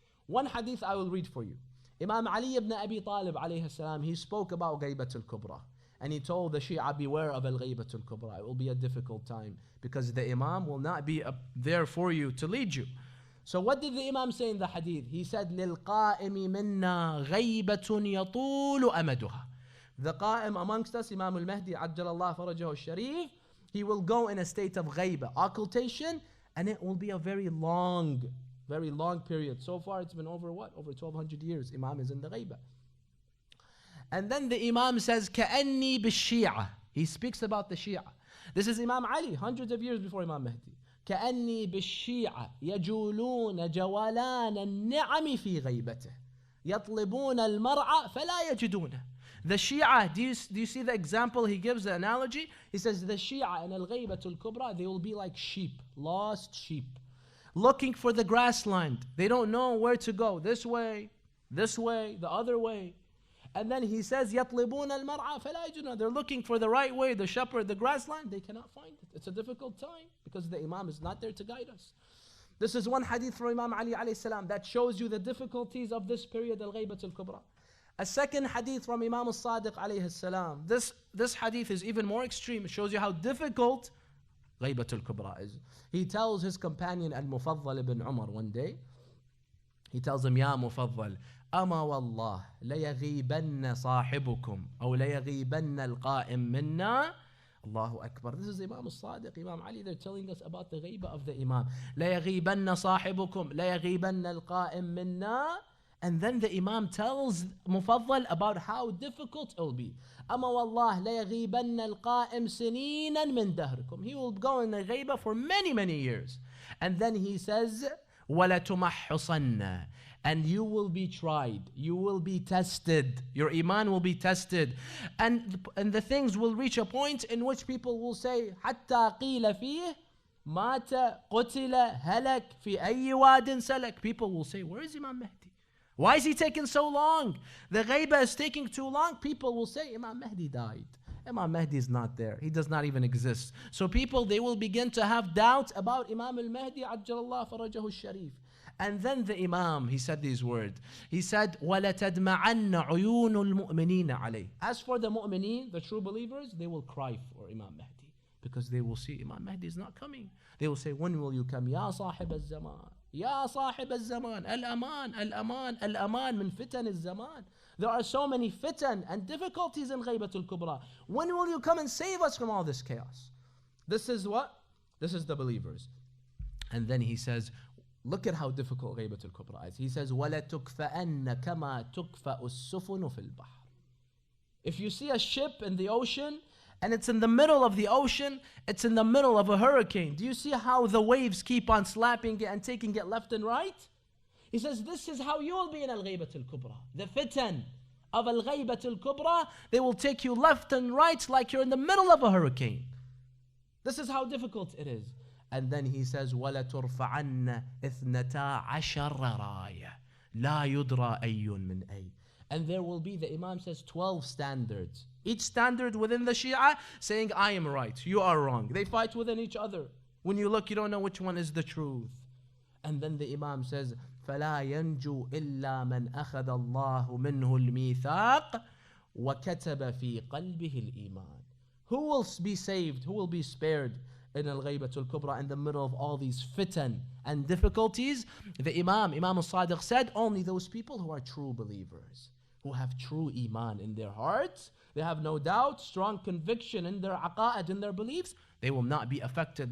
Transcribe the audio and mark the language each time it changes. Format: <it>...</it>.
<en>One hadith I will read for you. Imam Ali ibn Abi Talib alayhi salam, he spoke about Ghaybatul Kubra. And he told the Shia, beware of Al-Ghaybatul Kubra. It will be a difficult time because the Imam will not be there for you to lead you. So what did the Imam say in the hadith? He said,</en> <ar>لِلْقَائِمِ مِنَّا غَيْبَةٌ يَطُولُ أَمَدُهَا.</ar> <en>The Qa'im amongst us, Imam al-Mahdi, Ajjalallahu farajahu al-Sharif, he will go in a state of ghayba, occultation, and it will be a very long period. So far it's been over what? Over 1200 years. Imam is in the ghayba. And then the Imam says,</en> <ar>كَأَنِّي بِالشِّيعَةِ.</ar> <en>He speaks about the Shia. This is Imam Ali, hundreds of years before Imam Mahdi.</en> <ar>كأني بالشيعة يجولون جولان النعم في غيبته يطلبون المرعى فلا يجدونه.</ar> <en>The Shia, do you see the example he gives, the analogy? He says the Shia in Al-Ghaybatul Kubra, they will be like sheep, lost sheep, looking for the grassland. They don't know where to go, this way this way, the other way. And then he says,</en> <ar>يَطْلِبُونَ الْمَرْعَى فَلَا يَجِدُونَ.</ar> <en>They're looking for the right way, the shepherd, the grassland. They cannot find it. It's a difficult time because the Imam is not there to guide us. This is one hadith from Imam Ali alayhi salam that shows you the difficulties of this period, al-Ghaybat al-Kubra. A second hadith from Imam al-Sadiq alayhi salam. This hadith is even more extreme. It shows you how difficult Ghaybat al-Kubra is. He tells his companion Al-Mufaddal ibn Umar one day, he tells him, Ya Mufaddal,</en> <ar>أما والله ليغيبن صاحبكم أو ليغيبن القائم منا.</ar> <en>Allahu Akbar. This is Imam al-Sadiq, Imam Ali. They're telling us about the ghayba of the Imam.</en> <ar>ليغيبن صاحبكم ليغيبن القائم منا.</ar> <en>And then the Imam tells Mufaddal about how difficult it will be.</en> <ar>أما والله ليغيبن القائم سنينا من دهركم.</ar> <en>He will go in the ghayba for many, many years. And then he says,</en> <ar>وَلَتُمَحُّصَنَّ.</ar> <en>And you will be tried, you will be tested, your iman will be tested, and the things will reach a point in which people will say,</en> <ar>حتى قيل فيه مات قتل هلك في أي واد سلك.</ar> <en>People will say, where is Imam Mahdi? Why is he taking so long? The ghayba is taking too long. People will say, Imam Mahdi died. Imam Mahdi is not there. He does not even exist. So people, they will begin to have doubts about Imam al-Mahdi</en> <ar>عجل الله فرجه الشريف.</ar> <en>And then the Imam, he said these words. He said,</en> <ar>وَلَتَدْمَعَنَّ عُيُونُ الْمُؤْمِنِينَ عَلَيْهِ.</ar> <en>As for the mu'mineen, the true believers, they will cry for Imam Mahdi because they will see Imam Mahdi is not coming. They will say, when will you come? Ya sahib al-zaman. Ya sahib al-zaman.</en> <ar>Al-aman, al-aman, al-aman min fitan al-zaman.</ar> <en>There are so many fitan and difficulties in Ghaybat al-Kubra. When will you come and save us from all this chaos? This is what? This is the believers. And then he says, look at how difficult Ghaybat al-Kubra is. He says,</en> <ar>وَلَتُكْفَأَنَّ كَمَا تُكْفَأُ السُّفُنُ فِي الْبَحْرِ.</ar> <en>If you see a ship in the ocean, and it's in the middle of the ocean, it's in the middle of a hurricane. Do you see how the waves keep on slapping it and taking it left and right? He says, this is how you will be in Al-Ghaybat al-Kubra. The fitan of Al-Ghaybat al-Kubra, they will take you left and right like you're in the middle of a hurricane. This is how difficult it is. And then he says,</en> <ar>وَلَتُرْفَعَنَّ إِثْنَتَا عَشَرَ رَايَةً لَا يُدْرَى أَيٌّ مِّنْ أَيٍّ.</ar> <en>And there will be, the Imam says, 12 standards. Each standard within the Shia saying, I am right, you are wrong. They fight within each other. When you look, you don't know which one is the truth. And then the Imam says,</en> <ar>فَلَا يَنْجُو إِلَّا مَنْ أَخَذَ اللَّهُ مِنْهُ الْمِيثَاقِ وَكَتَبَ فِي قَلْبِهِ الْإِيمَانِ.</ar> <en>Who will be saved? Who will be spared in Al-Ghaybat al-Kubra, in the middle of all these fitan and difficulties? The Imam al-Sadiq said, only those people who are true believers, who have true iman in their hearts, they have no doubt, strong conviction in their aqa'id, in their beliefs, they will not be affected.</en>